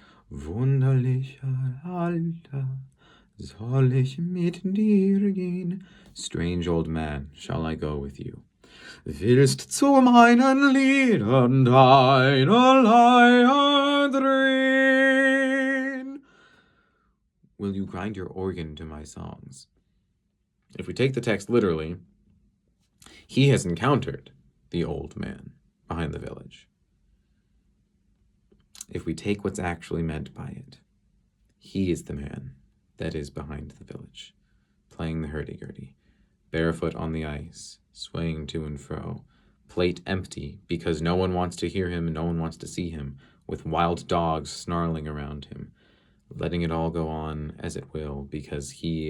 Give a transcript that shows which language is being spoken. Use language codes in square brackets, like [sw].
[de] unheimlicher Alter, soll ich mit dir gehen? [en] Strange old man, shall I go with you? [de] Willst zu meinen Liedern deine Leier drehen? [en] Will you grind your organ to my songs? If we take the text literally, he has encountered the old man behind the village. If we take what's actually meant by it, he is the man that is behind the village, playing the hurdy-gurdy, barefoot on the ice, swaying to and fro, plate empty because no one wants to hear him and no one wants to see him, with wild dogs snarling around him, letting it all go on as it will because